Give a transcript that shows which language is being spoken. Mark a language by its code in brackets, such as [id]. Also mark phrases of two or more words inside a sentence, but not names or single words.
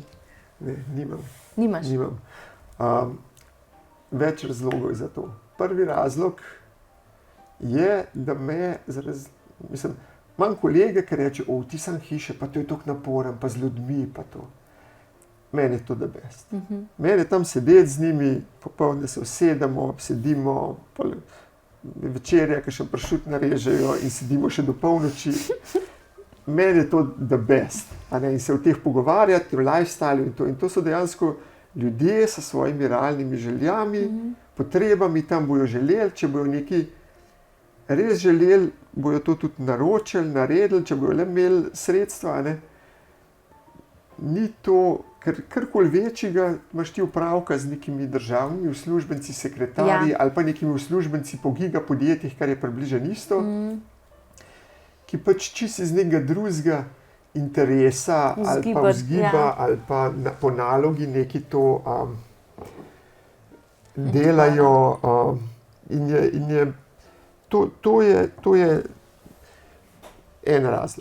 [sl] Ne, nimam. Nimaš? Nimam. Več razlogov za to. Prvi razlog je, da mislim, imam kolege, ki reče, ti sem hiše, pa to je toliko naporen, pa z ljudmi, pa to. Meni je to [en] the best. [sl] Meni je tam sedeti z njimi, popoldne se usedemo, sedimo, večerja, ki še pršut narežejo in sedimo še do polnoči. Meni je to [en] the best. [sl] In se o teh pogovarjati, o lifestylu in to. In to so dejansko ljudje s svojimi realnimi željami, potrebami, tam bojo želeli, če bojo neki res želeli, bojo to tudi naročili, naredili, če bojo le imeli sredstva. Ne? Ni to, ker karkoli večjega imaš ti opravka z nekimi državnimi uslužbenci, sekretarji ali pa nekimi uslužbenci po gigapodjetjih, kar je približno isto, ki pač čisto iz nekega drugega interesa ali pa vzgiba ali pa po nalogi neki to delajo in je to je en razlog.